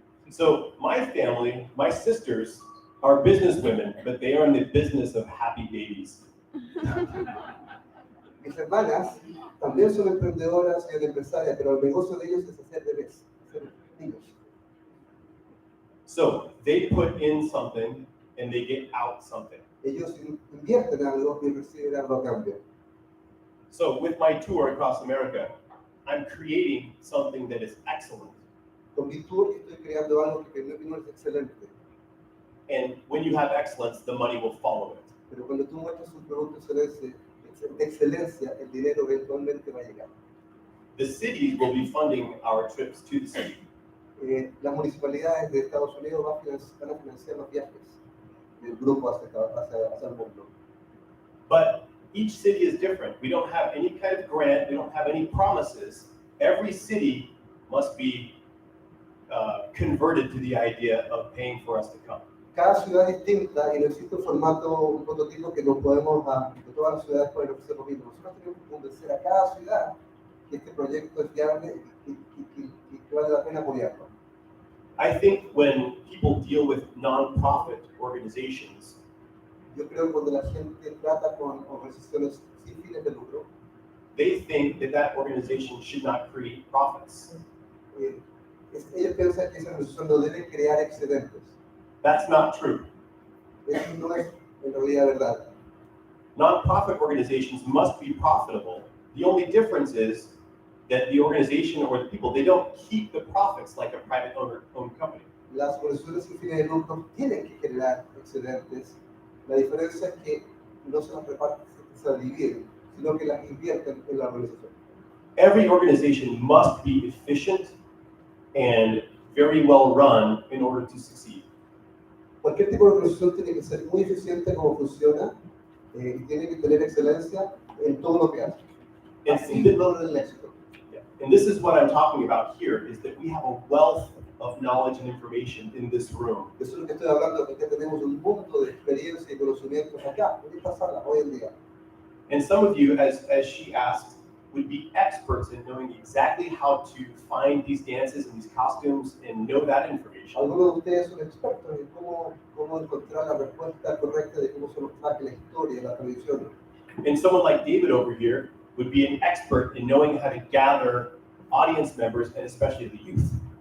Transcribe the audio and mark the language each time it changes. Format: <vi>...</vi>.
<en>So my family, my sisters are business women, but they are in the business of happy babies.</en> <es>Mis hermanas también son emprendedoras y empresarias, pero el negocio de ellos es hacer bebés, hacer niños.</es> <en>So they put in something and they get out something.</en> <es>Ellos invierten en algo y reciben algo a cambio.</es> <en>So with my tour across America, I'm creating something that is excellent.</en> <es>Con mi tour estoy creando algo que no es excelente,</es> <en>And when you have excellence, the money will follow it.</en> <es>pero cuando tú muestras un producto de excelencia, el dinero eventualmente va a llegar.</es> <en>The cities will be funding our trips to the city.</en> <es>las municipalidades de Estados Unidos van a financiar los viajes del grupo hacia el mundo.</es> <en>But each city is different. We don't have any kind of grant, we don't have any promises. Every city must be converted to the idea of paying for us to come.</en> <es>Cada ciudad es distinta y no existe un formato, un prototipo que nos podemos, que todas las ciudades pueden ofrecer lo mismo. Nosotros tenemos que convencer a cada ciudad que este proyecto es viable y que vale la pena apoyarlo.</es> <en>I think when people deal with non-profit organizations,</en> <es>Yo creo que cuando la gente trata con organizaciones sin fines de lucro,</es> <en>they think that that organization should not create profits.</en> <es>ellos piensan que esa organización no debe crear excedentes.</es> <en>That's not true.</en> <es>Eso no es en realidad verdad.</es> <en>Non-profit organizations must be profitable. The only difference is that the organization or the people, they don't keep the profits like a private owned company.</en> <es>Las organizaciones sin fines de lucro tienen que generar excedentes. La diferencia es que no se las reparten, se las dividen, sino que las invierten en la organización.</es> <en>Every organization must be efficient and very well run in order to succeed.</en> <es>Cualquier tipo de organización tiene que ser muy eficiente como funciona y tiene que tener excelencia en todo lo que hace. Así logran el éxito.</es> <en>And this is what I'm talking about here, is that we have a wealth of knowledge and information in this room.</en> <es>Eso es lo que estoy hablando, porque tenemos un mundo de experiencia y conocimientos acá, en esta sala, hoy en día.</es> <en>And some of you, as she asked, would be experts in knowing exactly how to find these dances and these costumes and know that information.</en> <es>Algunos de ustedes son expertos en cómo encontrar la respuesta correcta de cómo se nos saque la historia, la tradición.</es> <en>And someone like David over here would be an expert in knowing how to gather audience members and especially the youth.</en>